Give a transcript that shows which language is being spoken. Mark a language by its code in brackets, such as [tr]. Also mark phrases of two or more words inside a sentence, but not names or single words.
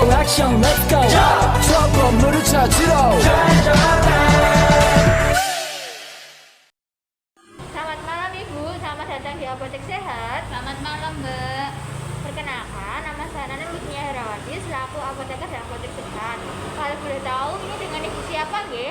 [ko] 형 [en] let's go [ko] 저 건물을 찾으러 [id] Selamat malam Ibu, selamat datang di Apotek Sehat. Selamat malam, Mbak. Perkenalkan, nama saya Nana Lutnia Herawati selaku apoteker di Apotek Sehat. Kalau boleh tahu ini dengan Ibu siapa nggih?